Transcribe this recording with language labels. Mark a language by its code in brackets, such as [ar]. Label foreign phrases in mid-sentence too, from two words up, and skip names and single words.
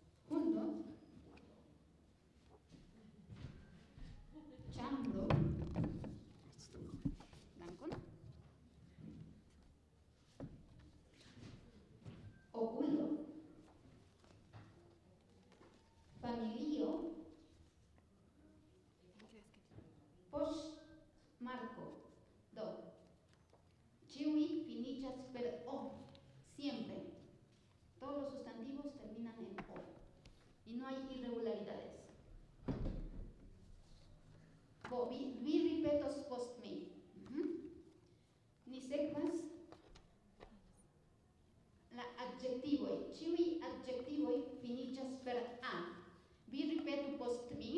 [eo] ĉambro, dankon, okulo, familio, poŝtmarko. Do, ĉiuj finiĝas per o, siempre. [es] Todos los sustantivos terminan en o y no hay irregularidades. [eo] Vi ripetos post mi. Ni sekvas la adjektivoj. Ĉiuj adjektivoj finiĝas per a. Vi ripetu post mi.